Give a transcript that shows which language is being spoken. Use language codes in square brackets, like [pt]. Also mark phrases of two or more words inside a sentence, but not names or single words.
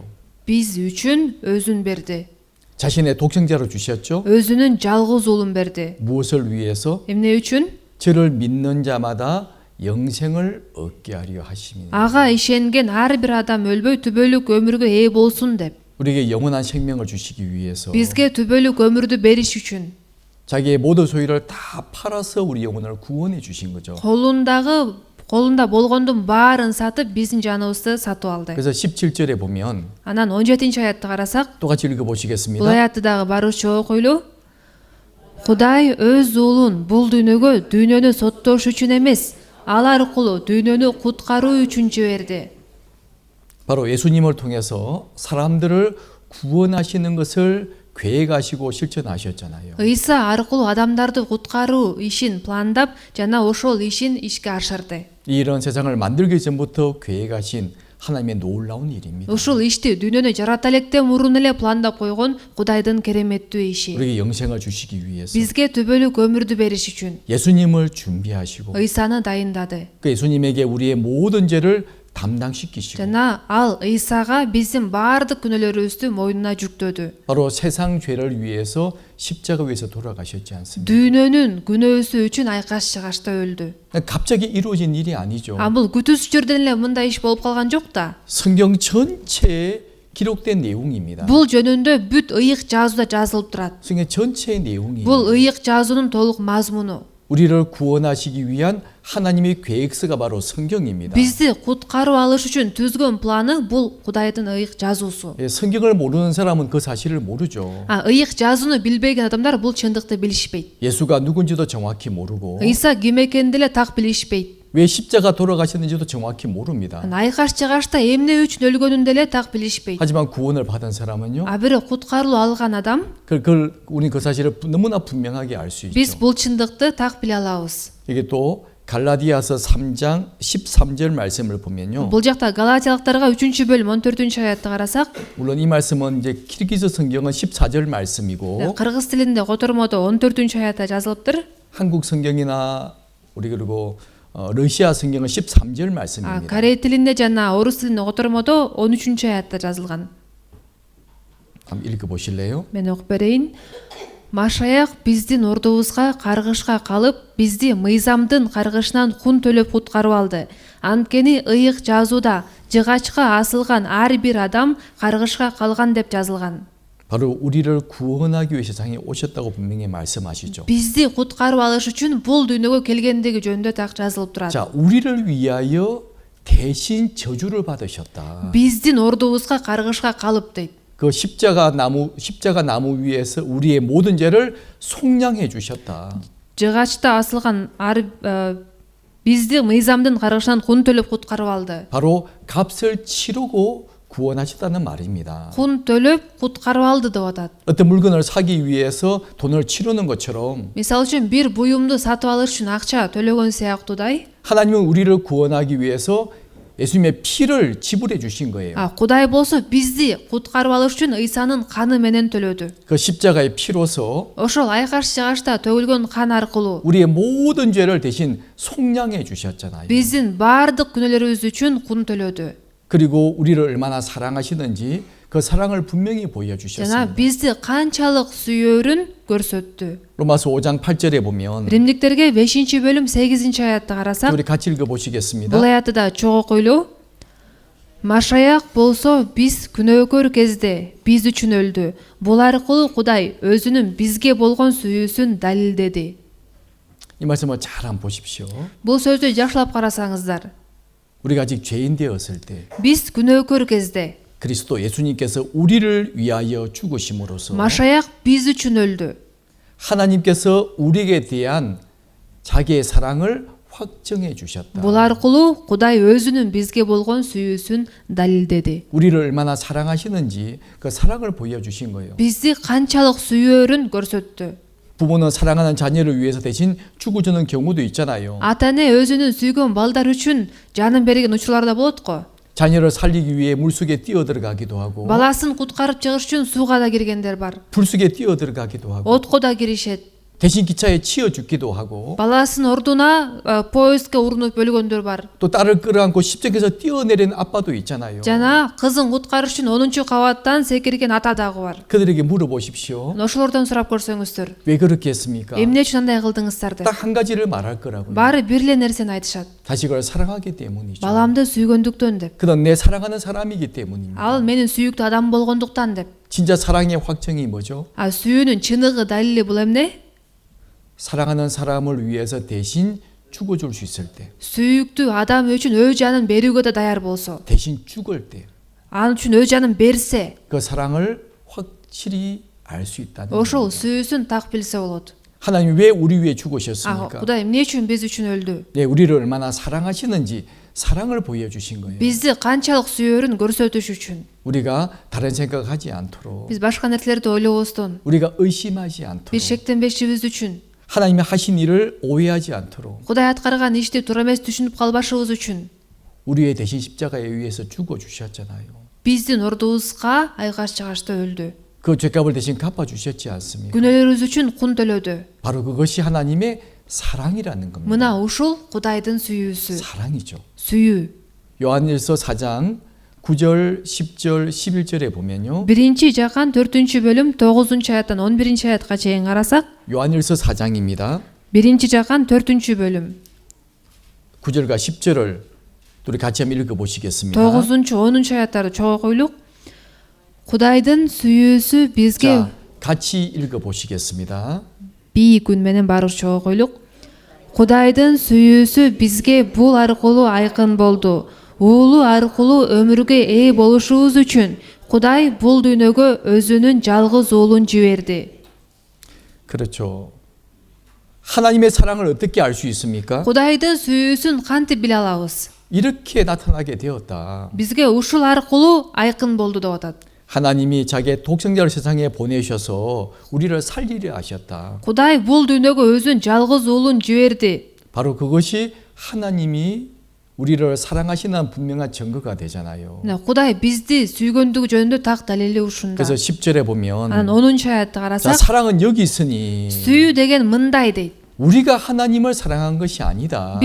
[ky] Биз үчүн өзүн берди. [ko] 자신의 독생자로 주셨죠. [ky] Өзүнүн жалгыз уулун берди. [ko] 무엇을 위해서? [ky] Эмне үчүн? [ko] 저를 믿는 자마다 영생을 얻게 하려 하심이니. [ky] Ага ишенген ар бир адам өлбөй, түбөлүк өмүргө ээ болсун деп. [ko] 우리에게 영원한 생명을 주시기 위해서 [ky] бизге түбөлүк өмүрдү бериш үчүн [ko] 자기의 모든 소유를 다 팔아서 우리 영혼을 구원해 주신 거죠. [ky] колунда болгондун баарын сатып биздин жаныбызды сатып алды. [ko] 그래서 17절에 보면 [ky] Анан 17 аятты карасак, [ko] 똑같이 [ky] бул [ko] 읽어보시겠습니다. [ky] аятты дагы баруучу окуйлу. Кудай өз уулун бул дүйнөгө дүйнөнү соттош үчүн эмес, ал аркылуу дүйнөнү куткаруу үчүн жиберди. [ko] 바로 예수님을 통해서 사람들을 구원하시는 것을 계획하시고 실천하셨잖아요. [ky] Ыйса аркылуу адамдарды куткаруу ишин пландап жана ошол ишин ишке ашырды. [ko] 이런 세상을 만들기 전부터 계획하신 하나님의 놀라운 일입니다. [ky] Ушул ишти дүйнөнү жарата электен мурун эле пландап койгон Кудайдын кереметтүү иши. [ko] 우리에게 영생을 주시기 위해서 [ky] Бизге түбөлүк өмүрдү бериш үчүн [ko] 예수님을 준비하시고 [ky] Ыйсаны дайындады. [ko] 그 예수님에게 우리의 모든 죄를 담당시키시고 [ky] Жана ал Ыйсага биздин баардык күнөөлөрүбүздү мойнуна жүктөдү. [ko] 바로 세상 죄를 위해서 십자가 위에서 돌아가셨지 않습니까? [ky] Дүйнөнүн күнөөсү үчүн айкаш чыгашта өлдү. [ko] 갑자기 이루어진 일이 아니죠. [ky] Бул күтүүсүз жерден эле мындай иш болуп калган жок да. [ko] 성경 전체에 기록된 내용입니다. [ky] Бул жөнүндө бүт ыйык жазууда жазылып турат. [ko] 성경 전체의 내용이 [ky] Бул ыйык жазуунун толук мазмуну. [ko] 우리를 구원하시기 위한 하나님의 계획서가 바로 성경입니다. [ky] Бизди куткарып алыш үчүн түзгөн планы бул Кудайдын ыйык жазуусу. [ko] 예, 성경을 모르는 사람은 그 사실을 모르죠. [ky] Ыйык жазууну билбеген адамдар бул чындыкты билишпейт. [ko] 예수가 누군지도 정확히 모르고 [ky] Ыйса ким экенин деле так билишпейт. [ko] 왜 십자가 돌아가셨는지도 정확히 모릅니다. [ky] Айкаш чыгашта эмне үчүн өлгөнүн деле так билишпейт. [ko] 하지만 구원을 받은 사람은요. [ky] Бирок куткарылуу алган адам [ko] 그걸 우리 그 사실을 너무나 분명하게 알 수 [ky] биз [ko] 있죠. [ky] бул чындыкты так биле алабыз. [ko] 이게 또 갈라디아서 3장 13절 말씀을 보면요. [ky] Бул жакта Галатиялыктарга 3-бөлүм 14 аятты карасак, [ko] 물론 이 말씀은 이제 키르기즈 성경은 14절 말씀이고 [ky] кыргыз тилинде котормодо 14 аятта жазылыптыр. [ko] 한국 성경이나 우리 그리고 러시아 성경은 13절 말씀입니다. [ky] Корей тилинде жана орус тилинде котормодо 13 аятта жазылган. [ko] 한번 읽어 보실래요? [ky] Мен окуп берейин. Машаяк биздин ордубузга каргышка калып, бизди мыйзамдын каргышынан кун төлөп куткарып алды. Анткени ыйык жазууда жыгачка асылган ар бир адам каргышка калган деп жазылган. [ko] 바로 우리를 구원하기 위해 세상에 오셨다고 분명히 말씀하시죠. [ky] Бизди куткарып алыш үчүн бул дүйнөгө келгендиги жөнүндө так жазылып турат. [ko] 자, 우리를 위하여 대신 저주를 받으셨다. [ky] Биздин ордубузга каргышка калып дейт. [ko] 그 십자가 나무 위에서 우리의 모든 죄를 속량해 주셨다. [ky] Жыгачта асылган бизди мыйзамдын каргышынан кун төлөп куткарып алды. [ko] 바로 값을 치르고 구원하셨다는 말입니다. [ky] Кун төлөп куткарып алды деп атат. [ko] 어떤 물건을 사기 위해서 돈을 치르는 것처럼 [ky] Мисалы үчүн бир буюмду сатып алыш үчүн акча төлөгөн сыяктуудай, [ko] 하나님은 우리를 구원하기 위해서 예수님의 피를 지불해 주신 거예요. [ky] Кудай болсо бизди куткарып алыш үчүн Ыйсанын каны менен төлөдү. [ko] 그 십자가의 피로서 [ky] Ошол айкаш чыгашта төгүлгөн кан аркылуу [ko] 우리의 모든 죄를 대신 속량해 주셨잖아요. [ky] биздин баардык күнөөлөрүбүз үчүн кун төлөдү. [ko] 그리고 우리를 얼마나 사랑하시는지 그 사랑을 분명히 [ky] жана [ko] 보여주셨습니다. [ky] бизди канчалык сүйөөрүн көрсөттү. [ko] 로마서 5장 8절에 보면 [ky] Римдиктерге 5-бөлүм 8 аятты карасак, [ko] 우리 같이 읽어보시겠습니다. [ky] бул аятты да чогуу окуйлу. Машаяк болсо биз күнөөкөр кезде биз үчүн өлдү. Бул аркылуу Кудай өзүнүн бизге болгон сүйүүсүн далилдеди. [ko] 이 말씀을 잘 한번 보십시오. [ky] Бул сөздү жакшылап карасаңыздар, [ko] 우리가 아직 죄인 되었을 때 [ky] биз күнөөкөр кезде [ko] 그리스도 예수님께서 우리를 위하여 죽으심으로써 [ky] Машаяк биз үчүн өлдү. [ko] 하나님께서 우리에게 대한 자기의 사랑을 확정해 주셨다. [ky] Бул аркылуу Кудай өзүнүн бизге болгон сүйүүсүн далилдеди. [ko] 우리를 얼마나 사랑하시는지 그 사랑을 보여주신 거예요. [ky] Бизди канчалык сүйөөрүн көрсөттү. [ko] 부모는 사랑하는 자녀를 위해서 대신 죽어주는 경우도 있잖아요. [ky] Ата-эне өзүнүн сүйгөн балдар үчүн жанын берген учурлар да болот го. [ko] 자녀를 살리기 위해 물속에 뛰어들어가기도 하고 [ky] Баласын куткарып чыгыш үчүн сууга да киргендер бар. [ko] 불속에 뛰어들어가기도 하고 [ky] Отко да киришет. [ko] 대신 기차에 치여 죽기도 하고 [ky] баласын ордуна поездге урунуп өлгөндөр бар. [ko] 또 딸을 끌어안고 십정에서 뛰어내린 아빠도 있잖아요. [ky] Жана кызын куткарыш үчүн 10-чу кабаттан секирген ата дагы бар. [ko] 그들에게 물어보십시오. [ky] Ошолордон сурап көрсөңүздөр. [ko] 왜 그렇게 했습니까? [ky] Эмне үчүн андай кылдыңыздар деп. [ko] 딱 한 가지를 말할 거라고요. [ky] Баары бир эле нерсени айтышат. [ko] 다시 그걸 사랑하기 때문이죠. [ky] Баламды сүйгөндүктөн деп. [ko] 그건 내 사랑하는 사람이기 때문입니다. [ky] Ал менин сүйүктүү адам болгондуктан деп. [ko] 진짜 사랑의 확정이 뭐죠? [ky] Сүйүүнүн чыныгы далили бул эмне? [ko] 사랑하는 사람을 위해서 대신 죽어줄 수 있을 때, [ky] Сүйүктүү адам үчүн өз жанын берүүгө да даяр болсо, [ko] 대신 죽을 때, [ky] ал үчүн өз жанын берсе, [ko] 그 사랑을 확실히 알 수 있다는 [ky] ошол [ko] 겁니다. [ky] сүйүүсүн так билсе болот. [ko] 하나님 왜 우리 위해 죽으셨습니까? [ky] Кудай эмне үчүн биз үчүн өлдү? [ko] 네, 우리를 얼마나 사랑하시는지 사랑을 보여주신 거예요. [ky] Бизди канчалык сүйөрүн көрсөтүш үчүн. [ko] 우리가 다른 생각하지 않도록, [ky] Биз башка нерселерди ойлобостон, [ko] 우리가 의심하지 [ky] биз [ko] 않도록, [ky] шектенбешибиз үчүн, [ko] 하나님이 하신 일을 오해하지 않도록, [ky] Кудай аткарган ишти туура эмес түшүнүп калбашыбыз үчүн [ko] 우리의 대신 십자가에 의해서 죽어 주셨잖아요. [ky] биздин ордубузга айкаш чыгашта өлдү. [ko] 그 죄값을 대신 갚아 주셨지 않습니까? [ky] Күнөөлөрүбүз үчүн кун төлөдү. [ko] 바로 그것이 하나님의 사랑이라는 겁니다. Мына ушул Кудайдын сүйүүсү. 사랑이죠. [ky] Сүйүү. [ko] 요한일서 4장 9절, 10절, 11절에 보면요. [ky] 1-Жакан 4-бөлүм 9-аяттан 11-аятка чейин карасак, [ko] 요한일서 4장입니다. [ky] 1-Жакан 4-бөлүм [ko] 9절과 10절을 우리 같이 한번 읽어 보시겠습니다. [ky] 9-10-аяттарды чогуу окуйлук. Кудайдын сүйүүсү бизге [ko] 자, 같이 읽어 보시겠습니다. [ky] бий күн менен баарыбыз чогуу окуйлук. Кудайдын сүйүүсү бизге бул аркылуу айкын болду. Уулу аркылуу өмүргө ээ болушубуз үчүн Кудай бул дүйнөгө өзүнүн жалгыз уулун жиберди. [ko] 그렇죠. 하나님의 사랑을 어떻게 알 수 있습니까? [ky] Кудайдын сүйүүсүн кантип биле алабыз? [ko] 이렇게 나타나게 되었다. [ky] Бизге ушул аркылуу айкын болду деп атат. [ko] 하나님이 자기의 독생자를 세상에 보내셔서 우리를 살리려 하셨다. [ky] Кудай бул дүйнөгө өзүнүн жалгыз уулун жиберди. [ko] 바로 그것이 하나님이 우리를 사랑하시는 분명한 증거가 되잖아요. [ky] Кудай бизди сүйгөндүгү жөнүндө так далили ушунда. [ko] 그래서 10절에 보면 [ky] Анан 10-аятты [ko] 자, [ky] карасак, [ko] 사랑은 여기 있으니 [ky] сүйүү деген мындай дейт. [ko] 우리가 하나님을 사랑한 것이 아니다.